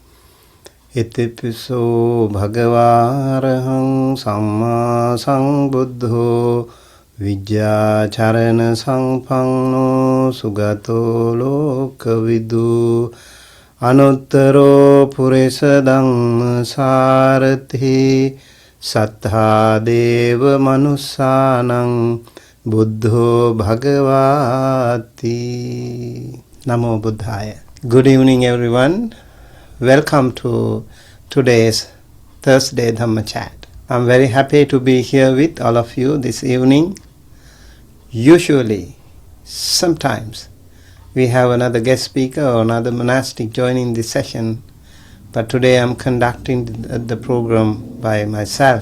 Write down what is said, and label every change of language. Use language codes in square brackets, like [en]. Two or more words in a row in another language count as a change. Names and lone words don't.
[pi] itipiso bhagavaraham samma sambuddho Vijjacharana sampanno sugato lokavidu anuttaro purisa dhamma sarathi sattha deva manussanam buddho bhagavati. Namo Buddhaya. [en] Good evening everyone. Welcome to today's Thursday Dhamma Chat. I'm very happy to be here with all of you this evening. Usually, sometimes, we have another guest speaker or another monastic joining this session, but today I'm conducting the program by myself.